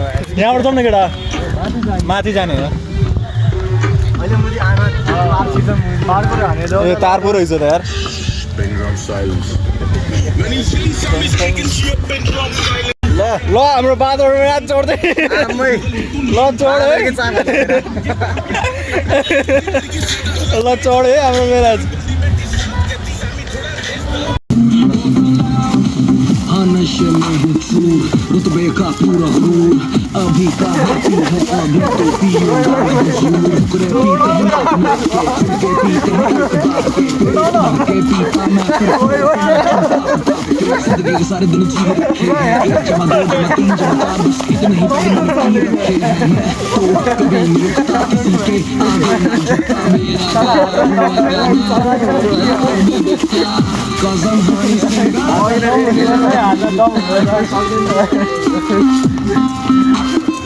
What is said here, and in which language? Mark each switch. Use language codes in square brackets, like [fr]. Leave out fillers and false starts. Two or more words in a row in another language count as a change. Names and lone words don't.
[ne] यहाँबाट जाउँ न केटा माथि जाने हो यो तार पो रहेछ त यार ल हाम्रो बादल रात चढ्दै ल चढ है ल चढ है हाम्रो मेराज [hi] नशे में हूँ चूर रुतबे का पूरा हूर अभी का हाथी है अभी तो पियूंगा हुजूर करे पीते हैं के पीते हैं के पीता मैं जिंदगी के सारे दिन जी रखे एक जमा दो जमा तीन जमा चार बस इतने ही पी रखे मैं तो कभी नहीं रुकता किसी के आगे ना झुकता मेरा कसम हनी सिंह